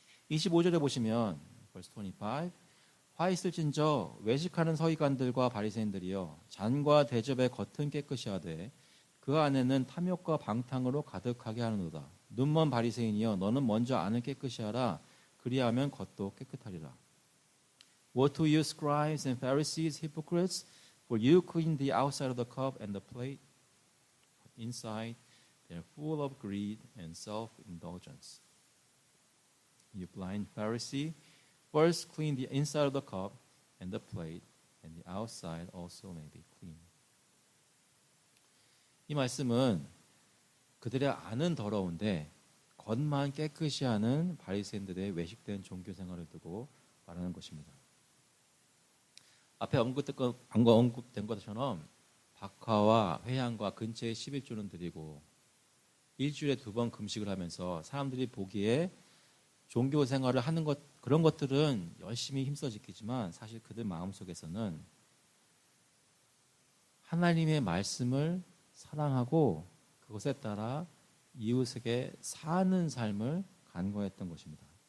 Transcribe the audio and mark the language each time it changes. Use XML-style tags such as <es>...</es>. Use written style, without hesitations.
<ko>25절에 보시면</ko> <en>verse 25</en> <ko>화 있을진저 외식하는 서기관들과 바리새인들이여 잔과 대접의 겉은 깨끗이 하되 그 안에는 탐욕과 방탕으로 가득하게 하는도다. 눈먼 바리새인이여 너는 먼저 안을 깨끗이 하라. 그리하면 겉도 깨끗하리라.</ko> <en>Woe to you scribes and Pharisees, hypocrites, for you clean the outside of the cup and the plate, but inside they are full of greed and self-indulgence. You blind Pharisee, first clean the inside of the cup and the plate, and the outside also may be clean.</en> <ko>이 말씀은 그들의 안은 더러운데 겉만 깨끗이 하는 바리새인들의 외식된 종교 생활을 두고 말하는 것입니다. 앞에 언급된 것처럼 박화와 회향과 근처에 11조는 드리고 일주일에 2번 금식을 하면서 사람들이 보기에 종교 생활을 하는 것, 그런 것들은 열심히 힘써 지키지만 사실 그들 마음속에서는 하나님의 말씀을 사랑하고 그것에 따라 이웃에게 사는 삶을 간구했던 것입니다.</ko>